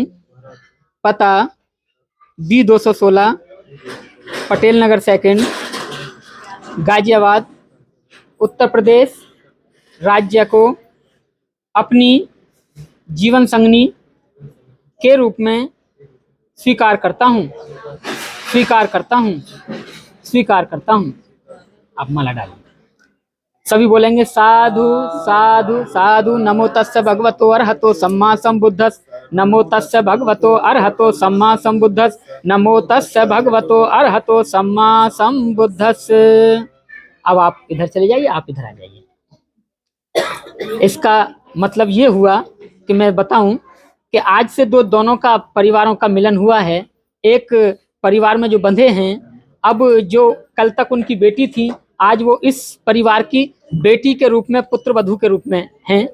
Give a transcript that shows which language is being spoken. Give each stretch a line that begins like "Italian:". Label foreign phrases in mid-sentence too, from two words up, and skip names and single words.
Hindi: पता B216 पटेल नगर सेकंड गाजियाबाद उत्तर प्रदेश राज्य को अपनी जीवन संगनी के रूप में स्वीकार करता हूँ, स्वीकार करता हूँ, स्वीकार करता हूँ। आप माला डालिए। सभी बोलेंगे
Pali: साधु साधु साधु। नमो तस्य भगवतो अरहतो सम्मा संबुद्धस्। नमो तस्य भगवतो अरहतो सम्मा संबुद्धस। नमो तस्य भगवतो अरहतो सम्मा संबुद्धस।
Hindi: अब आप इधर चले जाइए, आप इधर आ जाइए। इसका मतलब ये हुआ कि मैं बताऊं कि आज से दोनों का परिवारों का मिलन हुआ है, एक परिवार में जो बंधे हैं। अब जो कल तक उनकी बेटी थी, आज वो इस परिवार की बेटी के रूप में, पुत्र वधू के रूप में हैं।